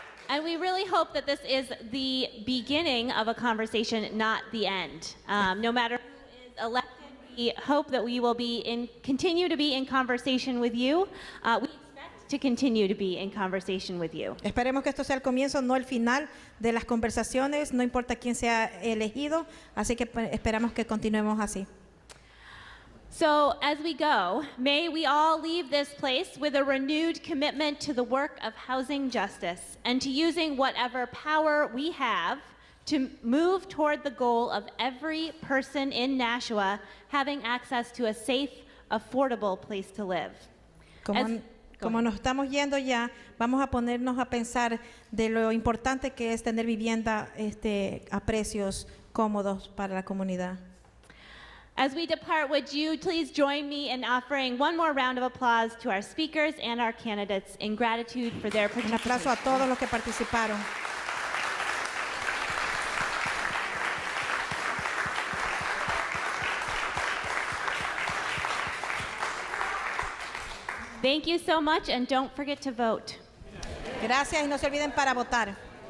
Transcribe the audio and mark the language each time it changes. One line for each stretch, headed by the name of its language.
English: And we really hope that this is the beginning of a conversation, not the end. No matter who is elected, we hope that we will continue to be in conversation with you. We expect to continue to be in conversation with you.
Spanish: Esperemos que esto sea el comienzo, no el final de las conversaciones, no importa quién sea elegido, así que esperamos que continuemos así.
English: So as we go, may we all leave this place with a renewed commitment to the work of housing justice and to using whatever power we have to move toward the goal of every person in Nashua having access to a safe, affordable place to live.
Spanish: Como nos estamos yendo ya, vamos a ponernos a pensar de lo importante que es tener vivienda a precios cómodos para la comunidad.
English: As we depart, would you please join me in offering one more round of applause to our speakers and our candidates in gratitude for their participation.
Spanish: Un aplauso a todos los que participaron.
English: Thank you so much, and don't forget to vote.
Spanish: Gracias y no se olviden para votar.